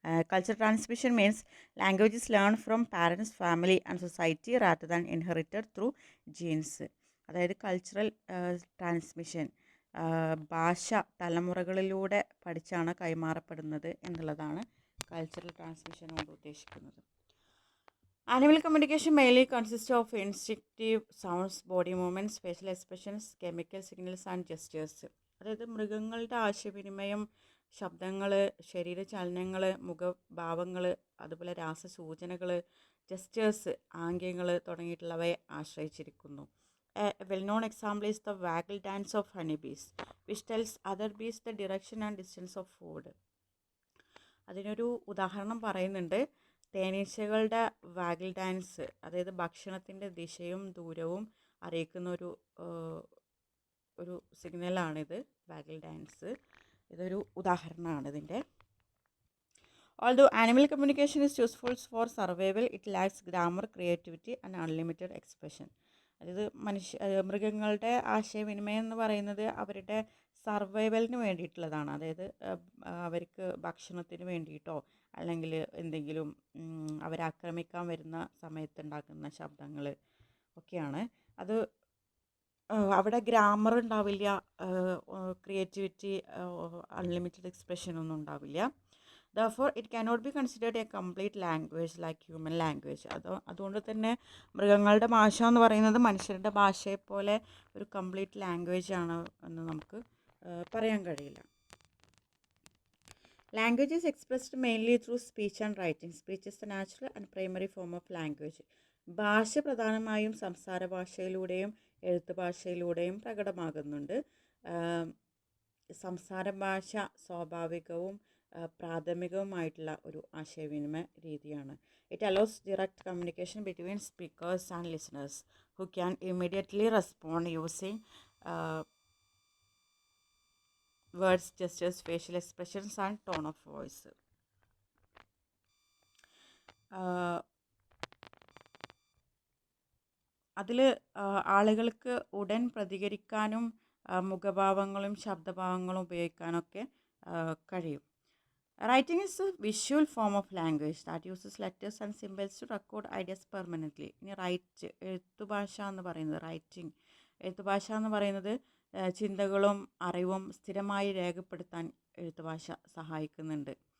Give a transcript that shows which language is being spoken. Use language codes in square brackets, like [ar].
[en] Culture transmission means languages learn from parents, family and society rather than inherited through genes. [ml] അതായത് cultural transmission, ഭാഷ തലമുറകളിലൂടെ പഠിച്ചാണ് കൈമാറപ്പെടുന്നത് എന്നുള്ളതാണ് cultural transmission കൊണ്ട് ഉദ്ദേശിക്കുന്നത്. [en] Animal communication mainly consists of instinctive sounds, body movements, facial expressions, chemical signals and gestures. [ml] അതായത് മൃഗങ്ങളുടെ ആശയവിനിമയം ശബ്ദങ്ങൾ, ശരീരചലനങ്ങൾ, മുഖഭാവങ്ങൾ, അതുപോലെ രാസസൂചനകൾ, ജസ്റ്റേഴ്സ്, ആംഗ്യങ്ങൾ തുടങ്ങിയിട്ടുള്ളവയെ ആശ്രയിച്ചിരിക്കുന്നു. [en] A well-known example is the waggle dance of honeybees, which tells other bees the direction and distance of food. [ml] അതിനൊരു ഉദാഹരണം പറയുന്നുണ്ട്. തേനീച്ചകളുടെ വാഗിൾ ഡാൻസ്, അതായത് ഭക്ഷണത്തിൻ്റെ ദിശയും ദൂരവും അറിയിക്കുന്ന ഒരു സിഗ്നലാണിത്, വാഗിൾ ഡാൻസ്. ഇതൊരു ഉദാഹരണമാണ് ഇതിൻ്റെ. [en] Although animal communication is useful for survival, it lacks grammar, creativity and unlimited expression. [ml] അതായത് മൃഗങ്ങളുടെ ആശയവിനിമയം എന്ന് പറയുന്നത് അവരുടെ സർവൈവലിന് വേണ്ടിയിട്ടുള്ളതാണ്. അതായത് അവർക്ക് ഭക്ഷണത്തിന് വേണ്ടിയിട്ടോ അല്ലെങ്കിൽ എന്തെങ്കിലും അവരാക്രമിക്കാൻ വരുന്ന സമയത്തുണ്ടാക്കുന്ന ശബ്ദങ്ങൾ ഒക്കെയാണ്. അത് അവിടെ ഗ്രാമർ ഉണ്ടാവില്ല, ക്രിയേറ്റിവിറ്റി, അൺലിമിറ്റഡ് എക്സ്പ്രഷൻ ഒന്നും ഉണ്ടാവില്ല. [en] Therefore, it cannot be considered a complete language like human language. [ml] അതുകൊണ്ട് തന്നെ മൃഗങ്ങളുടെ ഭാഷ എന്ന് പറയുന്നത് മനുഷ്യരുടെ ഭാഷയെപ്പോലെ ഒരു കംപ്ലീറ്റ് ലാംഗ്വേജ് ആണ് എന്ന് നമുക്ക് പറയാൻ കഴിയില്ല. [en] Language is expressed mainly through speech and writing. Speech is the natural and primary form of language. [ml] ഭാഷ പ്രധാനമായും സംസാര ഭാഷയിലൂടെയും എഴുത്ത് ഭാഷയിലൂടെയും പ്രകടമാകുന്നുണ്ട്. സംസാര ഭാഷ സ്വാഭാവികവും പ്രാഥമികവുമായിട്ടുള്ള ഒരു ആശയവിനിമയ രീതിയാണ്. [en] It allows direct communication between speakers and listeners who can immediately respond using words, gestures, facial expressions and tone of voice. [ml] അതിൽ ആളുകൾക്ക് ഉടൻ പ്രതികരിക്കാനും മുഖഭാവങ്ങളും ശബ്ദഭാവങ്ങളും ഉപയോഗിക്കാനൊക്കെ കഴിയും. [en] Writing is a visual form of language that uses letters and symbols to record ideas permanently. [ml] ഇനി എഴുത്തുഭാഷ എന്ന് പറയുന്നത്, എഴുത്തുഭാഷ എന്ന് പറയുന്നത് ചിന്തകളും അറിവും സ്ഥിരമായി രേഖപ്പെടുത്താൻ എഴുത്തുഭാഷ സഹായിക്കുന്നുണ്ട്.